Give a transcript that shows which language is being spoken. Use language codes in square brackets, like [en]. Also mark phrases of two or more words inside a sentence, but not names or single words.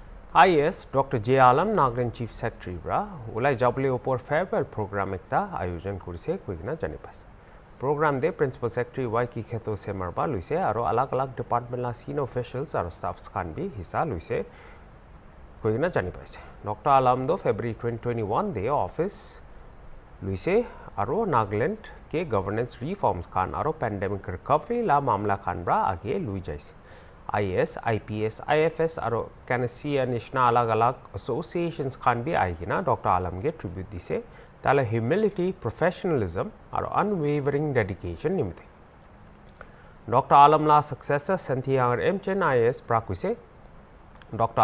[nag] IS Dr. J. Alam Nagaland Chief Secretary bra ulai jable opor [en] farewell program [nag] ekta ayojon korise koigina jani paise. Program de Principal Secretary Y ki kheto se marba luise aro alag department la [en] senior officials [nag] aro staffs khan bi hissa luise koigina jani paise. Dr. Alam do February 2021 de office luise aro Nagaland ke [en] governance reforms [nag] khan aro [en] pandemic recovery [nag] la mamla khan bra age lui jaise. IS, IPS, IFS aro Canisia Nishna alag associations khan bi aigina Dr. Alam ge tribute dise tala [en] humility, professionalism [nag] aro [en] unwavering dedication [nag] nimte. Dr. Alam la successor Santhiyangar Mchen IS prakuise Dr.